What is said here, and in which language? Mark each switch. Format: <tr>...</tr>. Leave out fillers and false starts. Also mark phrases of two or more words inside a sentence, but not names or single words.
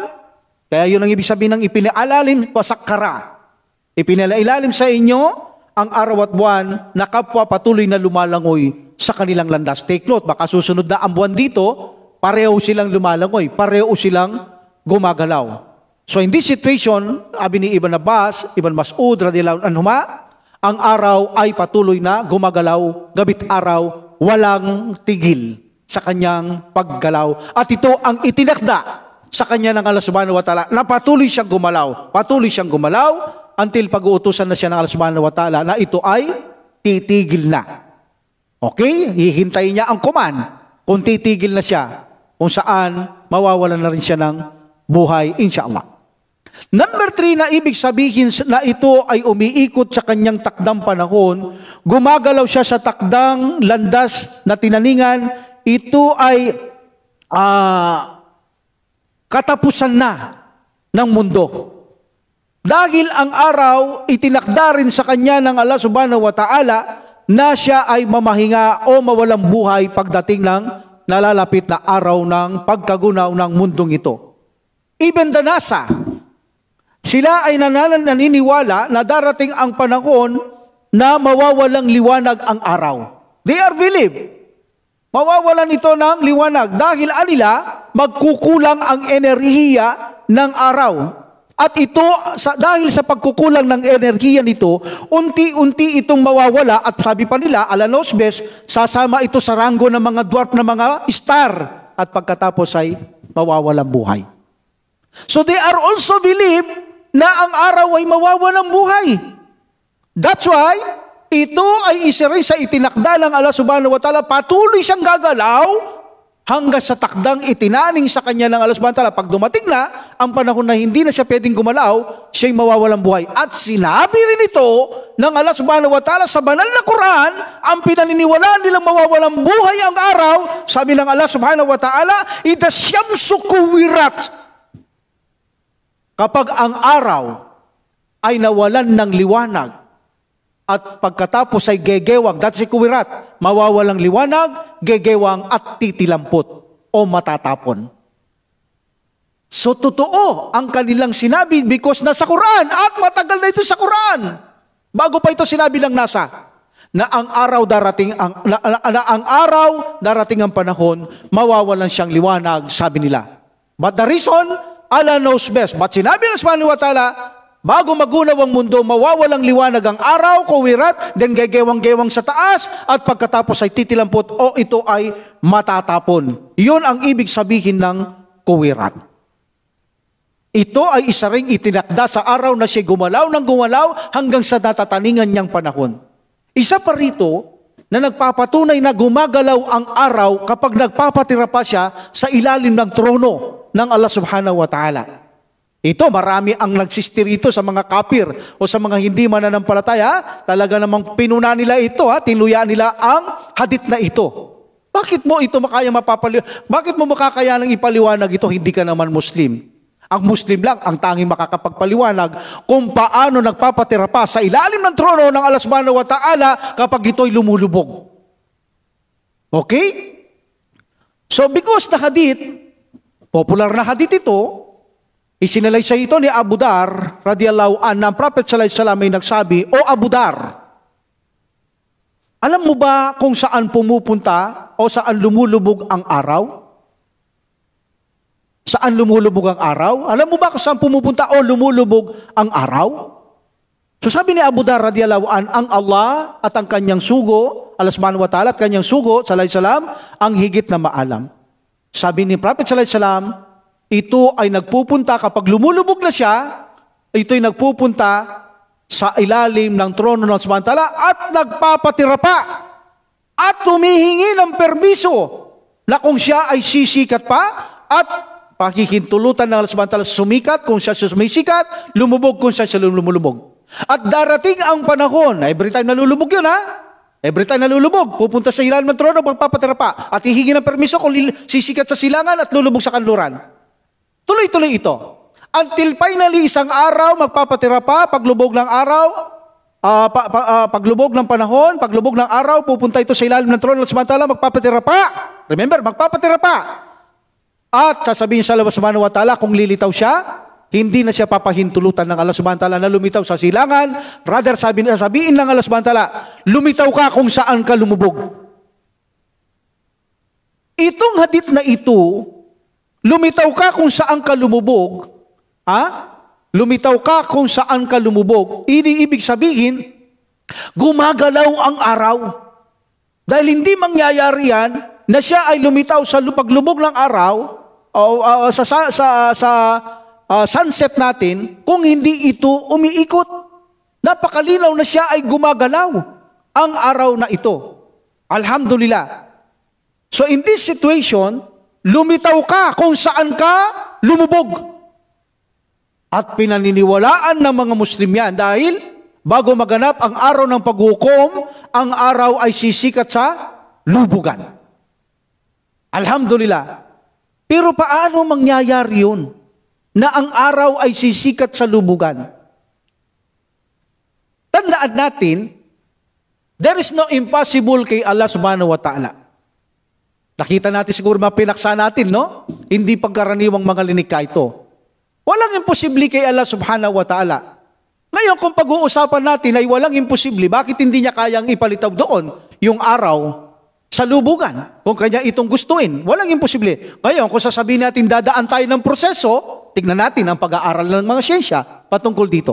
<tl>Kaya yun ang ibig sabihin ng ipinalalim, pasakkara. Ipinalailalim sa inyo ang araw at buwan na kapwa patuloy na lumalangoy sa kanilang landas.</tl> <en>Take note,</en> <tl>baka susunod na ang buwan dito, pareho silang lumalangoy, pareho silang gumagalaw.</tl> <en>So in this situation,</en> <tl>sabi ni Ibn Abbas, Ibn Mas'ud,</tl> <ar>رضي الله عنهما,</ar> <tl>ang araw ay patuloy na gumagalaw, gabit araw, walang tigil sa kanyang paggalaw. At ito ang itinakda sa kanya ng Allah</tl> <ar>سبحانه وتعالى</ar> <tl>na patuloy siyang gumalaw. Patuloy siyang gumalaw until pag-uutusan na siya ng Allah</tl> <ar>سبحانه وتعالى</ar> <tl>na ito ay titigil na. Okay? Hihintayin niya ang command kung titigil na siya, kung saan mawawalan na rin siya ng buhay, insyaAllah. Number 3 na ibig sabihin na ito ay umiikot sa kanyang takdang panahon, gumagalaw siya sa takdang landas na tinaningan, ito ay katapusan na ng mundo. Dahil ang araw, itinakda rin sa kanya ng Allah</tl> <ar>سبحانه وتعالى</ar> <tl>na siya ay mamahinga o mawalang buhay pagdating ng nalalapit na araw ng pagkagunaw ng mundong ito.</tl> <en>Even the NASA,</en> <tl>sila ay naniniwala na darating ang panahon na mawawalang liwanag ang araw.</tl> <en>They are believe.</en> <tl>Mawawalan ito ng liwanag dahil anila magkukulang ang enerhiya ng araw. At ito, dahil sa pagkukulang ng enerhiya nito, unti-unti itong mawawala at sabi pa nila, alanosbes, sasama ito sa ranggo ng mga dwarf na mga star at pagkatapos ay mawawalang buhay.</tl> <en>So they are also believe</en> <tl>na ang araw ay mawawalang buhay.</tl> <en>That's why,</en> <tl>ito ay isa rin sa itinakda ng Allah</tl> <ar>سبحانه وتعالى,</ar> <tl>patuloy siyang gagalaw hanggang sa takdang itinaning sa kanya ng Allah</tl> <ar>سبحانه وتعالى.</ar> <tl>Pag dumating na ang panahon na hindi na siya pwedeng gumalaw, siya'y mawawalang buhay. At sinabi rin ito ng Allah</tl> <ar>سبحانه وتعالى</ar> <tl>sa banal na Quran, ang pinaniniwalaan nilang mawawalang buhay ang araw, sabi ng Allah</tl> <ar>سبحانه وتعالى, "إذا الشمس كورت."</ar> <tl>Kapag ang araw ay nawalan ng liwanag at pagkatapos ay gegewang, that's kuwirat, mawawalang liwanag, gegewang at titilampot o matatapon. So totoo ang kanilang sinabi because nasa Quran at matagal na ito sa Quran. Bago pa ito sinabi ng NASA na ang araw darating ang panahon, mawawalan siyang liwanag, sabi nila.</tl> <en>But the reason, Allah knows best.</en> <tl>But sinabi ng</tl> <ar>سبحانه وتعالى,</ar> <tl>bago magunaw ang mundo, mawawalang liwanag ang araw, kuwirat, then gegewang-gewang sa taas, at pagkatapos ay titilampot o ito ay matatapon. Yun ang ibig sabihin ng kuwirat. Ito ay isa ring itinakda sa araw na siya gumalaw ng gumalaw hanggang sa natataningan niyang panahon. Isa pa rito na nagpapatunay na gumagalaw ang araw kapag nagpapatira pa siya sa ilalim ng trono ng Allah</tl> <ar>سبحانه وتعالى.</ar> <tl>Ito, marami ang nagsistir ito sa mga kafir o sa mga hindi mananampalataya. Talaga namang pinuna nila ito, tinuya nila ang hadith na ito. Bakit mo ito Bakit mo makakayanang ipaliwanag ito? Hindi ka naman Muslim. Ang Muslim lang ang tanging makakapagpaliwanag kung paano nagpapatira pa sa ilalim ng trono ng Allah</tl> <ar>سبحانه وتعالى</ar> <tl>kapag ito'y lumulubog. Okay?</tl> <en>So because the hadith,</en> <tl>popular na hadith ito, isinalaysay ito ni Abu Dar,</tl> <ar>رضي الله عنه,</ar> <tl>ang Prophet</tl> <ar>صلى الله عليه وسلم</ar> <tl>ay nagsabi, "O Abu Dar, alam mo ba kung saan pumupunta o saan lumulubog ang araw? Saan lumulubog ang araw? Alam mo ba kung saan pumupunta o lumulubog ang araw?" So sabi ni Abu Dar,</tl> <ar>رضي الله عنه,</ar> <tl>ang Allah at ang kanyang sugo, Allah</tl> <ar>سبحانه وتعالى</ar> <tl>at kanyang sugo,</tl> <ar>صلى الله عليه وسلم,</ar> <tl>ang higit na maalam. Sabi ni Prophet</tl> <ar>صلى الله عليه وسلم,</ar> <tl>ito ay nagpupunta kapag lumulubog na siya, ito ay nagpupunta sa ilalim ng trono ng</tl> <ar>سبحانه وتعالى</ar> <tl>at nagpapatira pa at humihingi ng permiso na kung siya ay sisikat pa at pakikintulutan ng Allah</tl> <ar>سبحانه وتعالى</ar> <tl>sumikat kung siya sumisikat, lumubog kung siya lumulubog. At darating ang panahon,</tl> <en>every time</en> <tl>nalulubog yun</tl> <en>every time</en> <tl>nalulubog, pupunta sa ilalim ng trono, magpapatira pa at hihingi ng permiso kung sisikat sa silangan at lulubog sa kanluran. Tuloy-tuloy ito.</tl> <en>Until finally,</en> <tl>isang araw, magpapatira pa, paglubog ng araw, paglubog ng panahon, paglubog ng araw, pupunta ito sa ilalim ng trono, samantala magpapatira pa. Remember, magpapatira pa. At sasabihin sa Allah</tl> <ar>سبحانه وتعالى,</ar> <tl>kung lilitaw siya, hindi na siya papahintulutan ng Allah</tl> <ar>سبحانه وتعالى</ar> <tl>na lumitaw sa silangan. Rather, sabihin ng Allah</tl> <ar>سبحانه وتعالى,</ar> <tl>lumitaw ka kung saan ka lumubog. Itong hadith na ito, lumitaw ka kung saan ka lumubog, lumitaw ka kung saan ka lumubog, ibig sabihin, gumagalaw ang araw. Dahil hindi mangyayari yan, na siya ay lumitaw sa paglubog ng araw, sa sunset natin, kung hindi ito umiikot. Napakalinaw na siya ay gumagalaw ang araw na ito. Alhamdulillah.</tl> <en>So in this situation,</en> <tl>lumitaw ka kung saan ka lumubog. At pinaniniwalaan ng mga Muslim yan dahil bago maganap ang araw ng paghukom, ang araw ay sisikat sa lubugan. Alhamdulillah. Pero paano mangyayari yun na ang araw ay sisikat sa lubugan? Tandaan natin,</tl> <en>there is no impossible kay</en> <ar>الله سبحانه وتعالى.</ar> <tl>Nakita natin siguro mapinaksa natin, no? Hindi pagkaraniwang mga linikha ito. Walang imposible kay Allah</tl> <ar>سبحانه وتعالى.</ar> <tl>Ngayon, kung pag-uusapan natin ay walang imposible, bakit hindi niya kayang ipalitaw doon yung araw sa lubugan? Kung kanya itong gustuin, walang imposible. Ngayon, kung sasabihin natin dadaan tayo ng proseso, tignan natin ang pag-aaral ng mga siyensya patungkol dito.</tl>